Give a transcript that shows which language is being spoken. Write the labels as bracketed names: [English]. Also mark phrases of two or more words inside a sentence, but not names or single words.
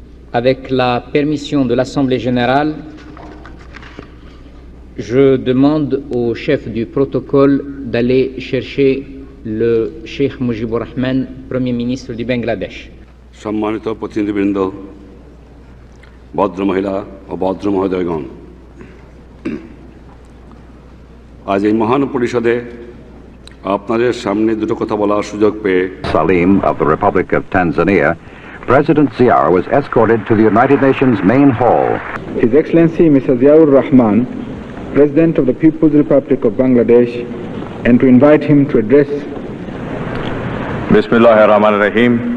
[French] Avec la permission de l'Assemblée générale, je demande au chef du protocole d'aller chercher le Cheikh Mujibur Rahman, Premier ministre du Bangladesh. [Bangla] সম্মানিত প্রতিনিধিবৃন্দ, ভদ্র মহিলা ও ভদ্র মহোদয়গণ, আজ এই মহান পরিষদে আপনাদের সামনে দুটো কথা বলার সুযোগ পেয়ে [English] Salim of the Republic of Tanzania, President Ziaur was escorted to the United Nations main hall. His Excellency Mr. Ziaur Rahman, President of the People's Republic of Bangladesh, and to invite him to address. [Arabic] Bismillahirrahmanirrahim.